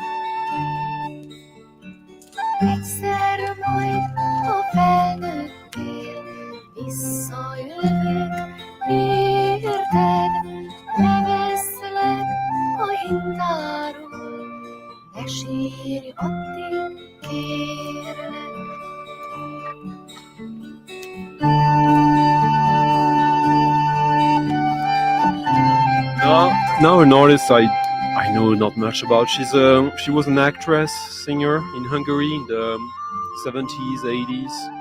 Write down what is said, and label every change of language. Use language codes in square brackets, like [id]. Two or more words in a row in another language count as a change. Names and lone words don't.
[hu] Egyszer majd, ha felnőttél, visszajövök, érted? Leveszlek a hintáról, ne sírj, addig kérlek. [en] Now an artist I know not much about. She was an actress, singer in Hungary in the 70s, 80s.